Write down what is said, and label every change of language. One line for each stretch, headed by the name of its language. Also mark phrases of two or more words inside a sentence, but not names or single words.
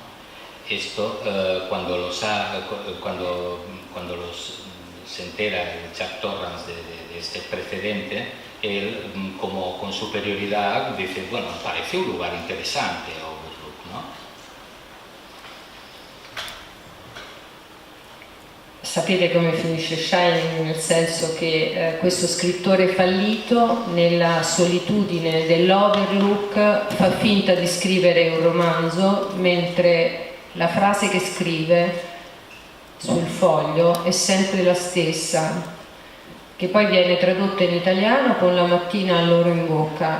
Spanish: Esto cuando se entera Jack Torrance de este precedente, él como con superioridad dice, bueno, parece un lugar interesante, ¿no?
Italian: Sapete come finisce Shining, nel senso che questo scrittore fallito nella solitudine dell'Overlook fa finta di scrivere un romanzo, mentre la frase che scrive sul foglio è sempre la stessa, che poi viene tradotta in italiano con la mattina all'oro in bocca.